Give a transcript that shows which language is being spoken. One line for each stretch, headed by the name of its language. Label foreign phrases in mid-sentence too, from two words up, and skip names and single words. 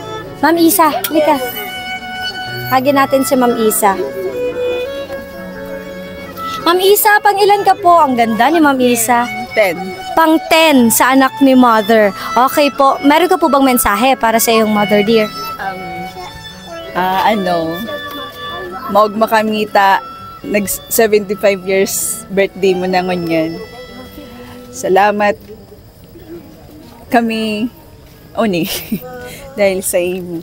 Filipino: Isa. Ma'am Isa, halika. Hagin natin si Ma'am Isa. Ma'am Isa, pang ilan ka po? Ang ganda ni Ma'am Isa. 10. Pang 10 sa anak ni Mother. Okay po. Meron ka po bang mensahe para sa iyong
English: Mother dear?
Bikol: Maog makamita, nag 75
English: years birthday
Bikol: mo na ngunyan. Salamat kami, Oni, dahil sa imo.